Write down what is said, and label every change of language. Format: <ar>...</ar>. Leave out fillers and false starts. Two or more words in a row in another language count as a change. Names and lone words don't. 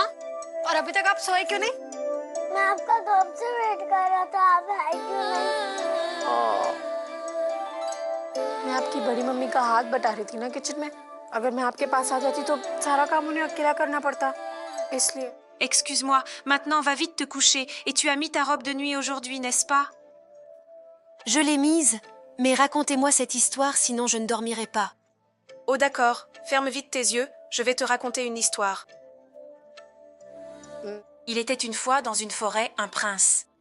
<hi>और अभी तक आप सोए क्यों नहीं? मैं आपका कब से वेट कर रहा था, आप आए क्यों नहीं? मैं आपकी बड़ी मम्मी का हाथ बटा रही थी ना किचन में। अगर मैं आपके पास आ जाती तो सारा काम उन्हें अकेला करना पड़ता, इसलिए।</hi> <fr>Excuse-moi, maintenant va vite te coucher. Et tu as mis ta robe de nuit aujourd'hui, n'est-ce pas? Je l'ai mise, mais racontez-moi cette histoire, sinon je ne dormirai pas. Oh d'accord, ferme vite tes yeux, je vais te raconter une histoire. Il était une fois dans une forêt un prince.</fr>